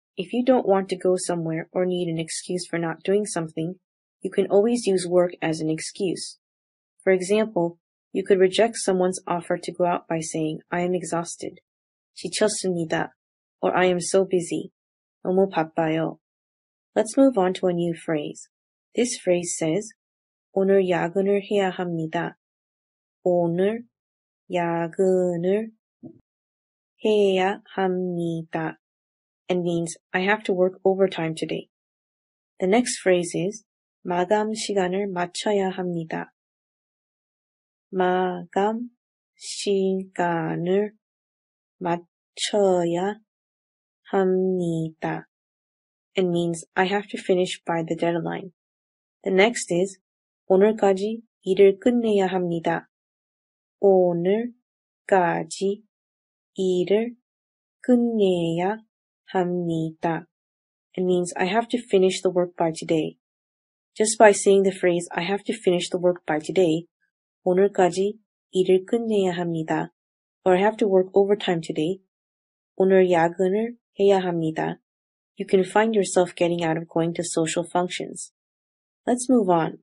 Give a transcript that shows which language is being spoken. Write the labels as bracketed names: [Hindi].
[English] If you don't want to go somewhere or need an excuse for not doing something, you can always use work as an excuse. For example, you could reject someone's offer to go out by saying, I am exhausted. [Korean] 지쳤습니다. [English] Or I am so busy. [Korean] 너무 바빠요. [English] Let's move on to a new phrase. This phrase says, [Korean] 오늘 야근을 해야 합니다. 오늘 야근을 해야 합니다. [English] It means, I have to work overtime today. The next phrase is, [Korean] 마감 시간을 맞춰야 합니다. 마감 시간을 맞춰야 합니다. [English] It means, I have to finish by the deadline. The next is, [Korean] 오늘까지 일을 끝내야 합니다. 오늘까지 일을 끝내야 합니다. [English] It means, I have to finish the work by today. Just by saying the phrase, I have to finish the work by today, [Korean] 오늘까지 일을 끝내야 합니다. [English] Or I have to work overtime today, [Korean] 오늘 야근을 해야 합니다. [English] You can find yourself getting out of going to social functions. Let's move on.